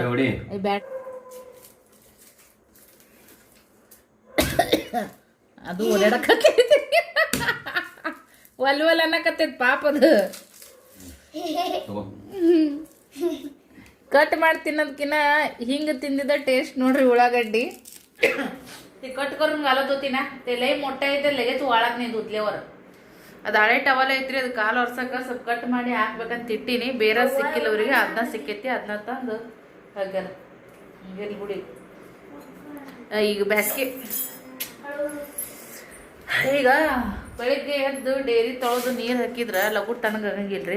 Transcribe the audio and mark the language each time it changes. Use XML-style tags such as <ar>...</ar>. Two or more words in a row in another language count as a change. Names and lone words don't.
<kn>ಬ್ಯಾಡ್ ಅದು ಓಡಾಡಕತ್ತೈತಿ, ಒಲ್ ಅನ್ನಕತ್ತೈತಿ ಪಾಪ. ಅದು ಕಟ್ ಮಾಡಿ ತಿನ್ನೋದಕ್ಕಿನ್ನ ಹಿಂಗೆ ತಿಂದಿದ್ದ ಟೇಸ್ಟ್ ನೋಡ್ರಿ.</kn> <mr>ಉಳ್ಳಾಗಡ್ಡಿ कट करून घालत होती ना, ते लई मोठे आहे, ते लगेच वाळत नाही धुतल्यावर.</mr> <kn>ಅದು ಹಳೆ ಟವಲ್ ಐತ್ರಿ, ಅದು ಕಾಲು ಒರ್ಸಕ್ಕೆ ಸ್ವಲ್ಪ ಕಟ್ ಮಾಡಿ ಹಾಕ್ಬೇಕಂತ ಇಟ್ಟೀನಿ. ಬೇರೆ ಸಿಕ್ಕಿಲ್ಲ ಅವ್ರಿಗೆ, ಅದನ್ನ ಸಿಕ್ಕೈತಿ, ಅದನ್ನ ತಂದು ಹಾಗಾರ ಇಲ್ಲಿ ಬಿಡಿ. ಈಗ ಬೇಸಿಗೆ ಈಗ ಬೆಳಿಗ್ಗೆ ಎದ್ದು ಡೈರಿ ತೊಳೆದು ನೀರು ಹಾಕಿದ್ರೆ ಲಘು ತಣ್ಣಗಾಗಂಗಿಲ್ರಿ.</kn>